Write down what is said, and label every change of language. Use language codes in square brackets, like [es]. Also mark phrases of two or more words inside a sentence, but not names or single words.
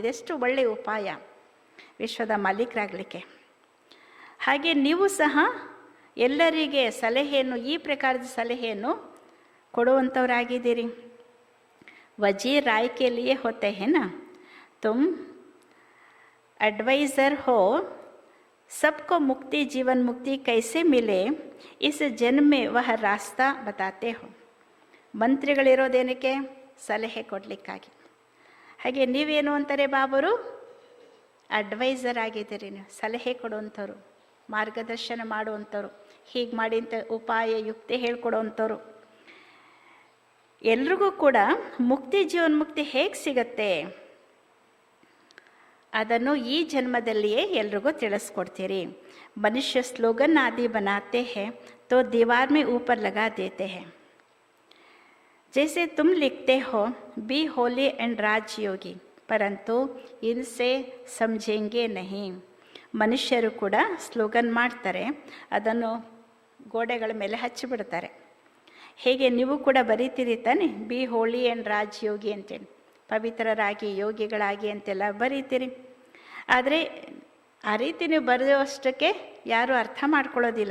[kn] ಇದೆಷ್ಟು ಒಳ್ಳೆಯ ಉಪಾಯ ವಿಶ್ವದ ಮಾಲೀಕರಾಗಲಿಕ್ಕೆ. ಹಾಗೆ ನೀವು ಸಹ ಎಲ್ಲರಿಗೆ ಸಲಹೆಯನ್ನು, ಈ ಪ್ರಕಾರದ ಸಲಹೆಯನ್ನು ಕೊಡುವಂಥವರಾಗಿದ್ದೀರಿ. [hi] वज़ीर राय के लिए होते है ना, तुम एडवाइज़र हो, सबको मुक्ति जीवन मुक्ति कैसे मिले इस जन्म में वह रास्ता बताते हो. [kn] ಮಂತ್ರಿಗಳಿರೋದೇನಕ್ಕೆ? ಸಲಹೆ ಕೊಡಲಿಕ್ಕಾಗಿ. ಹಾಗೆ ನೀವೇನು ಅಂತಾರೆ ಬಾಬರು? ಅಡ್ವೈಸರ್ ಆಗಿದ್ದೀರಿ. ನೀವು ಸಲಹೆ ಕೊಡುವಂಥವ್ರು, ಮಾರ್ಗದರ್ಶನ ಮಾಡುವಂಥವ್ರು, ಹೀಗೆ ಮಾಡಿ ಅಂತ ಉಪಾಯ ಯುಕ್ತಿ ಹೇಳ್ಕೊಡುವಂಥವ್ರು. ಎಲ್ರಿಗೂ ಕೂಡ ಮುಕ್ತಿ ಜೀವನ್ಮುಕ್ತಿ ಹೇಗೆ ಸಿಗತ್ತೆ ಅದನ್ನು ಈ ಜನ್ಮದಲ್ಲಿಯೇ ಎಲ್ರಿಗೂ ತಿಳಿಸ್ಕೊಡ್ತೀರಿ. [hi] मनुष्य स्लोगन आदि बनाते है तो दीवार में ऊपर लगा देते हैं. जैसे तुम लिखते हो [en] be holy and Rajyogi, [hi] परंतु इनसे समझेंगे नहीं. [kn] ಮನುಷ್ಯರು ಕೂಡ ಸ್ಲೋಗನ್ ಮಾಡ್ತಾರೆ, ಅದನ್ನು ಗೋಡೆಗಳ ಮೇಲೆ ಹಚ್ಚಿಬಿಡ್ತಾರೆ. ಹೇಗೆ ನೀವು ಕೂಡ ಬರೀತೀರಿ ತಾನೆ, [en] be holy and Rajyogi [kn] ಅಂತೇಳಿ, ಪವಿತ್ರರಾಗಿ ಯೋಗಿಗಳಾಗಿ ಅಂತೆಲ್ಲ ಬರೀತೀರಿ. ಆದರೆ ಆ ರೀತಿ ನೀವು ಬರೆಯುವಷ್ಟಕ್ಕೆ ಯಾರೂ ಅರ್ಥ ಮಾಡ್ಕೊಳ್ಳೋದಿಲ್ಲ.